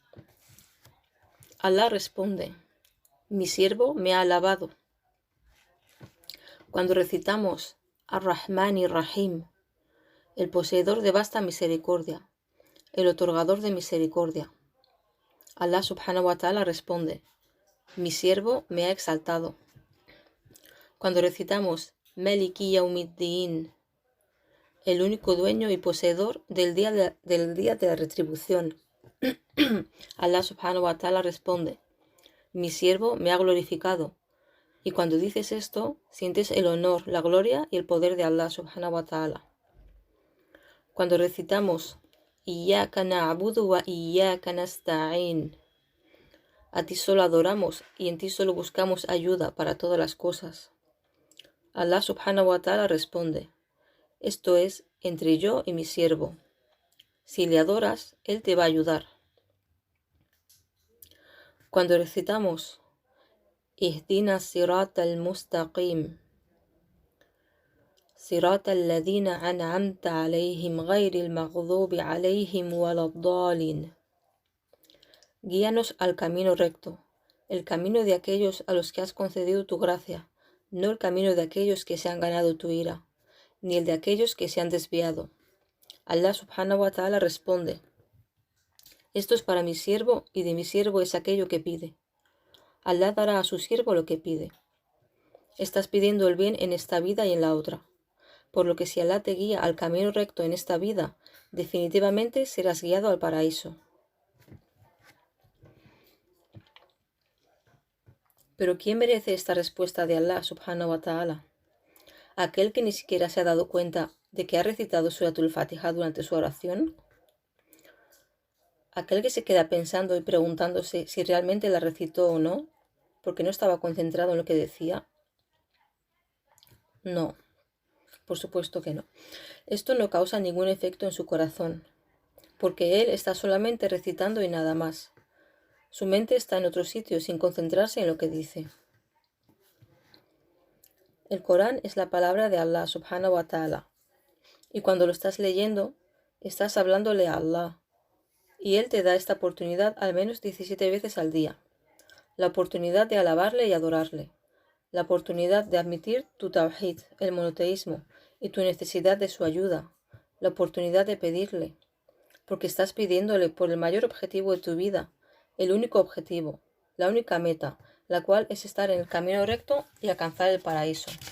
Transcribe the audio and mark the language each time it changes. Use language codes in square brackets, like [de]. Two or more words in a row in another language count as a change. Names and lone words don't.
[es] Allah responde: mi siervo me ha alabado. Cuando recitamos [ar] الرحمن الرحيم, [es] el poseedor de vasta misericordia, el otorgador de misericordia, Allah [ar] سبحانه وتعالى [es] responde: mi siervo me ha exaltado. Cuando recitamos [ar] مالك يوم الدين, [es] el único dueño y poseedor del día de la retribución, Allah [ar] سبحانه وتعالى [es] responde: mi siervo me ha glorificado. Y cuando dices esto, sientes el honor, la gloria y el poder de Allah subhanahu wa ta'ala. Cuando recitamos [ar] إياك نعبد وإياك نستعين, [es] a ti solo adoramos y en ti solo buscamos ayuda para todas las cosas, Allah [ar] سبحانه وتعالى [es] responde: esto es entre yo y mi siervo. Si le adoras, Él te va a ayudar. Cuando recitamos [ar] اهدنا الصراط المستقيم صراط الذين أنعمت عليهم غير المغضوب عليهم ولا الضالين, [es] guíanos al camino recto, el camino de aquellos a los que has concedido tu gracia, no el camino de aquellos que se han ganado tu ira, ni el de aquellos que se han desviado. Allah [ar] سبحانه وتعالى [es] responde: esto es para mi siervo y de mi siervo es aquello que pide. Allah dará a su siervo lo que pide. Estás pidiendo el bien en esta vida y en la otra, por lo que si Allah te guía al camino recto en esta vida, definitivamente serás guiado al paraíso. Pero ¿quién merece esta respuesta de Allah [ar] سبحانه وتعالى? [es] ¿Aquel que ni siquiera se ha dado cuenta de que ha recitado Suratul Fatiha durante su oración? ¿Aquel que se queda pensando y preguntándose si realmente la recitó o no, porque no estaba concentrado en lo que decía? No, por supuesto que no. Esto no causa ningún efecto en su corazón, porque él está solamente recitando y nada más. Su mente está en otro sitio sin concentrarse en lo que dice. El Corán es la palabra de Allah [ar] سبحانه وتعالى, [es] y cuando lo estás leyendo, estás hablándole a Allah, y Él te da esta oportunidad al menos 17 veces al día. La oportunidad de alabarle y adorarle, la oportunidad de admitir tu tawhid, el monoteísmo, y tu necesidad de su ayuda, la oportunidad de pedirle, porque estás pidiéndole por el mayor objetivo de tu vida, el único objetivo, la única meta, la cual es estar en el camino recto y alcanzar el paraíso.